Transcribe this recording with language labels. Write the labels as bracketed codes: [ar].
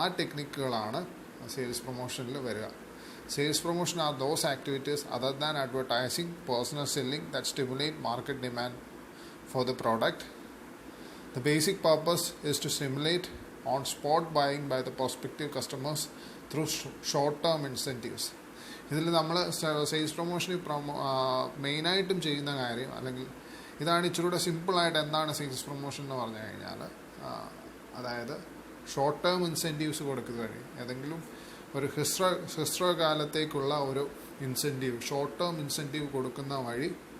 [ml] ആ ടെക്നിക്കുകളാണ് സെയിൽസ് പ്രൊമോഷനിൽ വരിക. [en] Sales promotion are those activities other than advertising, personal selling that stimulate market demand for the product. The basic purpose is to stimulate on-spot buying by the prospective customers through short-term incentives. [ml] ഇതിൽ നമ്മൾ sales പ്രൊമോഷനിൽ മെയിനായിട്ടും ചെയ്യുന്ന കാര്യം, അല്ലെങ്കിൽ ഇതാണ് ഇച്ചിരൂടെ സിമ്പിളായിട്ട് എന്താണ് സെയിൽസ് പ്രൊമോഷൻ എന്ന് പറഞ്ഞു കഴിഞ്ഞാൽ, അതായത് ഷോർട്ട് ടേം ഇൻസെൻറ്റീവ്സ് കൊടുക്കുക വഴി, ഏതെങ്കിലും ഒരു ഹ്രസ്വകാലത്തേക്കുള്ള ഒരു ഇൻസെൻറ്റീവ്, ഷോർട്ട് ടേം ഇൻസെൻറ്റീവ് കൊടുക്കുന്ന വഴി